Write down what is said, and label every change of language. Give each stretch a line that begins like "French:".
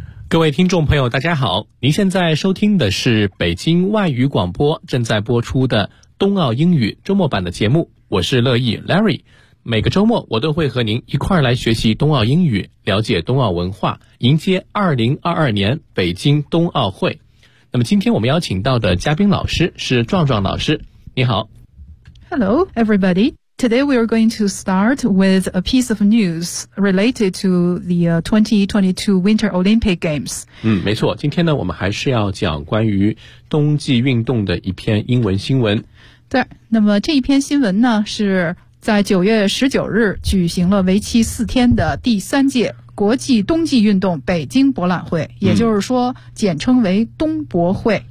Chinese: 各位听众朋友大家好，您现在收听的是北京外语广播正在播出的冬奥英语周末版的节目，我是乐意 Larry。每个周末我都会和您一块儿来学习冬奥英语，了解冬奥文化，迎接2022年北京冬奥会。那么今天我们邀请到的嘉宾老师是壮壮老师，你好。
English: Hello, everybody. Today we are going to start with a piece of news related to the 2022 Winter Olympic Games.
Chinese: 没错，今天呢我们还是要讲关于冬季运动的一篇英文新闻。对，那么这一篇新闻呢是在9月19日举行了为期四天的第三届国际冬季运动北京博览会，也就是说简称为冬博会。